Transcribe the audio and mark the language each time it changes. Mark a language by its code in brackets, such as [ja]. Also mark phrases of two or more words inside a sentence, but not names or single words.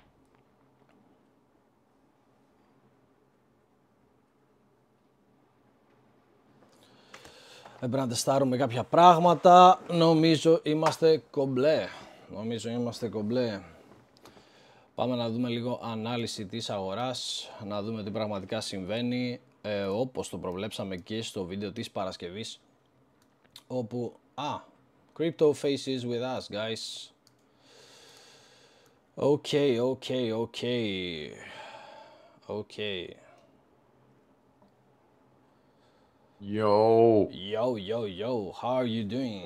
[el] Πρέπει να τεστάρουμε κάποια πράγματα. Νομίζω είμαστε κομπλέ. Πάμε να δούμε λίγο ανάλυση της αγοράς, να δούμε τι πραγματικά συμβαίνει, όπως το προβλέψαμε και στο βίντεο της Παρασκευής, όπου Cryptoface [en] is with us, guys. Okay. Yo, how are you doing?